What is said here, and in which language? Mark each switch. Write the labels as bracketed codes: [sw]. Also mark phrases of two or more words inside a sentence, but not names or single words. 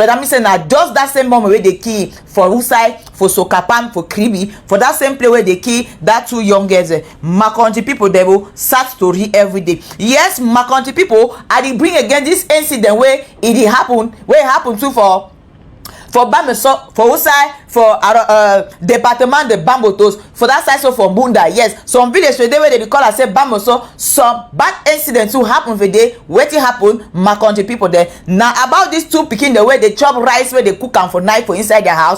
[wes] That means say now just that same moment where they kill for Usai, for Sokapam, for Kribi, for that same place where they kill that two young girls. My country people they will sad story every day. Yes, my country people, I did bring again this incident where it happened, where it happened too for Bameso, for Usai, for Departement de Bambotos, for that side so for Bunda. Yes, some village where they call and say Bameso, some bad incidents who happen for day. Wetin happen, my country people there. Now about these two pikin the way they chop rice where they cook am for night for inside their house.